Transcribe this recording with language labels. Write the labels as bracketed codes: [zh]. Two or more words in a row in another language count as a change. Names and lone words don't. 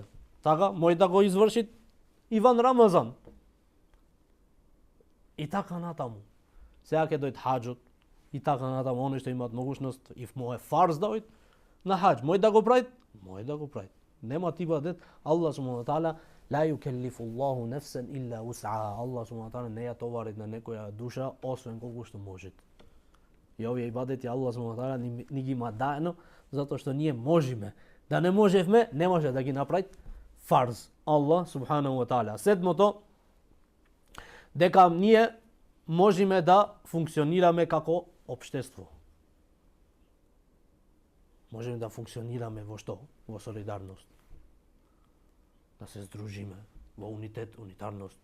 [mk] Така, може да го изврши и ван Рамазан. И така натаму. Сега ќе дојде хаџот, и така натаму, они што имаат могушност и мој фарз да ојд на хаџ, мој да го правит, мој да го правит. Нема ти бъдет, [ar] الله سبحانه تعالى لا يكلف الله نفسا إلا وسعها. الله سبحانه تعالى [mk] не ја товари на некоја душа освен колку што може. И овие ибадети [ar] الله سبحانه تعالى [mk] ни ги има даено затоа што ние можеме. Да не можевме, не може да ги направи фарз. [ar] الله سبحانه تعالى. [mk] Седмото, дека ние можеме да функционираме како општество. Можеме да функционираме во што? Во солидарност. Да се здружиме во унитет, унитарност.